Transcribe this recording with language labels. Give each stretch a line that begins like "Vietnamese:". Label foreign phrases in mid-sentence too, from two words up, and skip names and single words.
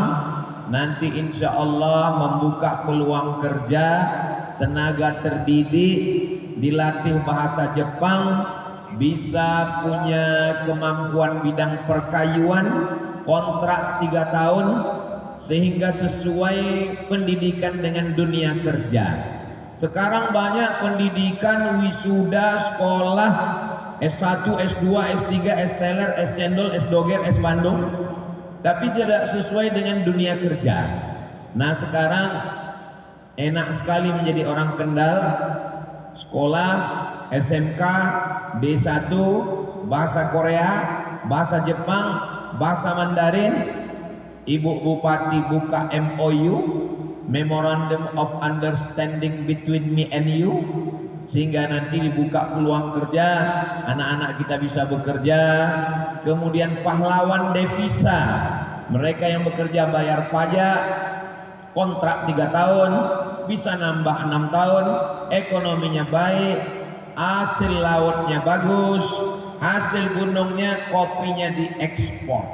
Indonesian: Nanti
Arabic: إن شاء الله
Indonesian: membuka peluang kerja, tenaga terdidik, dilatih bahasa Jepang, bisa punya kemampuan bidang perkayuan, kontrak 3 tahun, sehingga sesuai pendidikan dengan dunia kerja. Sekarang banyak pendidikan wisuda sekolah S1, S2, S3, S-teler, S-cendol, S-doger, S-bandung, tapi tidak sesuai dengan dunia kerja. Nah sekarang enak sekali menjadi orang Kendal, sekolah SMK D1, bahasa Korea, bahasa Jepang, bahasa Mandarin. Ibu Bupati buka MOU,
English: Memorandum of Understanding between me and you,
Indonesian: sehingga nanti dibuka peluang kerja, anak-anak kita bisa bekerja. Kemudian pahlawan devisa, mereka yang bekerja bayar pajak, kontrak 3 tahun, bisa nambah 6 tahun, ekonominya baik, hasil lautnya bagus, hasil gunungnya, kopinya diekspor.